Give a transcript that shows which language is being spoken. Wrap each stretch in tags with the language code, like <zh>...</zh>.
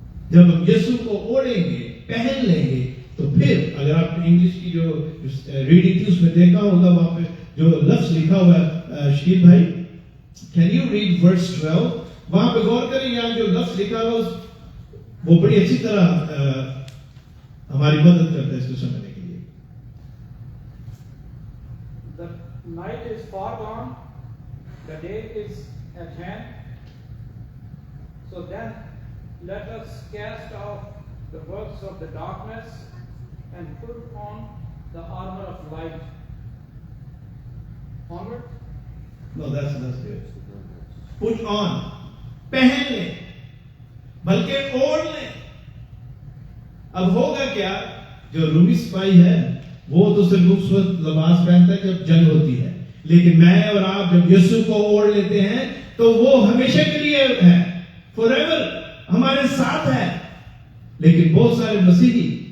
<ur>جب ہم یسوع کو اوڑھیں گے، پہن لیں گے، تو پھر اگر آپ انگلش کی جو ریڈنگ تھی اس میں دیکھا ہوگا وہاں پہ جو لفظ لکھا ہوا ہے، شکیل بھائی</ur> <en>Can you read verse 12؟</en> <ur>وہاں پہ غور کریں، یہاں جو لفظ لکھا ہوا وہ بڑی اچھی طرح ہماری مدد کرتا ہے اس کو سمجھنے کے لیے۔</ur> <en>The night is far gone, the day is at hand. So then let us cast off the works of the darkness and put on the armor of light. Onward. No, that's good. Put on,</en> <ur>پہن لیں، بلکہ اوڑھ لیں۔ اب ہوگا کیا، جو رومی سپاہی ہے وہ تو صرف اس وقت لباس پہنتا ہے جب جنگ ہوتی ہے، لیکن میں اور آپ جب یسوع کو اوڑھ لیتے ہیں تو وہ ہمیشہ کے لیے ہے،</ur> <en>forever</en> <ur>ہمارے ساتھ ہے۔ لیکن بہت سارے مسیحی</ur>